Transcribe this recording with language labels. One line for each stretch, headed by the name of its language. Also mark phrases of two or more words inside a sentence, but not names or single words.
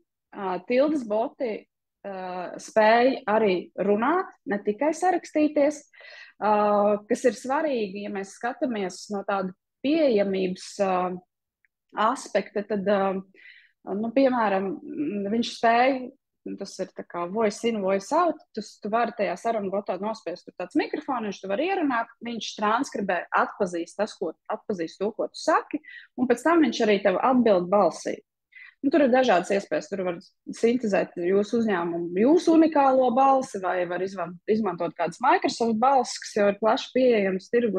Latvian: Tildes boti spēja arī runāt, ne tikai sarakstīties, kas ir svarīgi, ja mēs skatāmies no tāda pieejamības aspekta, tad, piemēram, viņš spēja, tas ir tā kā
English: voice in, voice out,
Latvian: tu vari tajā sarunu botā nospiest tur tāds mikrofoniņš, tu vari ierunāt, viņš transkribē, atpazīst to, ko tu saki, un pēc tam viņš arī tev atbild balsī. Tur ir dažādas iespējas. Tur var sintezēt jūsu uzņēmumu, jūsu unikālo balsi, vai var izmantot kādas Microsoft balsis, kas jau ir plaši pieejamas tirgu.